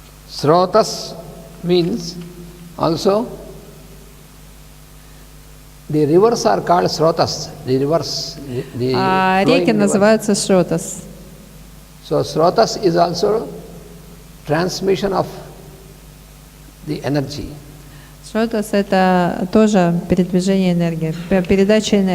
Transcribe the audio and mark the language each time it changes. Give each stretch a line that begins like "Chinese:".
English: Srotas means also the rivers are called Srotas. The rivers.
Russian: Реки называются Srotas.
English: So Srotas is also transmission of the energy.
Russian: Шротас — это тоже передвижение энергии, передача энергии.